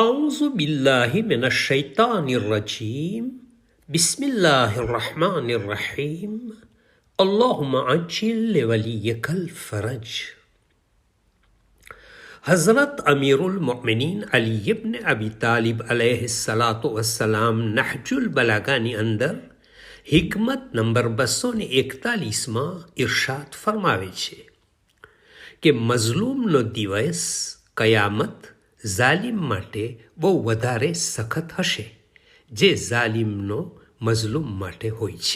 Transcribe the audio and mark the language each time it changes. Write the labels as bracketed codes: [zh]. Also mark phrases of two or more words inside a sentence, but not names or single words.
[ar] أعوذ بالله من الشيطان الرجيم بسم الله الرحمن الرحيم اللهم عجل لوليك الفرج. [gu] हज़रत अमीरुल मोमिनीन अली इब्न अबी तालिब [ar] عليه الصلاة والسلام [gu] नहजुल बलागानी અંદર હિકમત નંબર 241માં ઇરશાદ ફરમાવે છે કે મઝલૂમનો દિવસ કયામત ઝાલિમ માટે બહુ વધારે સખત હશે જે ઝાલિમનો મઝલૂમ માટે હોય છે.